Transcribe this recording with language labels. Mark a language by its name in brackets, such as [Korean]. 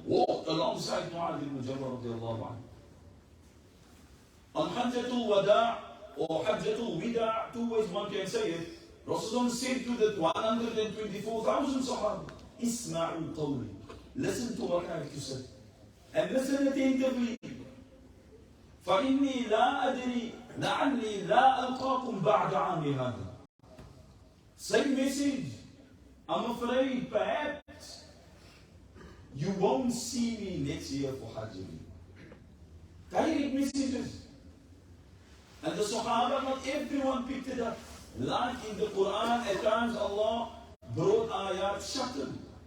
[English] Walked alongside Mu'adh ibn Jabal radiallahu anhu. On Hajjatul Wada' or Hajjatul Wida', two ways one can say it, Rasul said to the 124,000 Sahaba, [Arabic] Isma'ul qawli. [English] Listen to what I have to say. And listen attentively. [Arabic] فإني لا أدري لعلي لا ألقاكم بعد عامي هذا. [English] Same message. I'm afraid perhaps you won't see me next year for Hajj. Direct messages. And the Sahaba, not everyone picked it up. Like in the Quran, at times Allah brought ayat shuttled.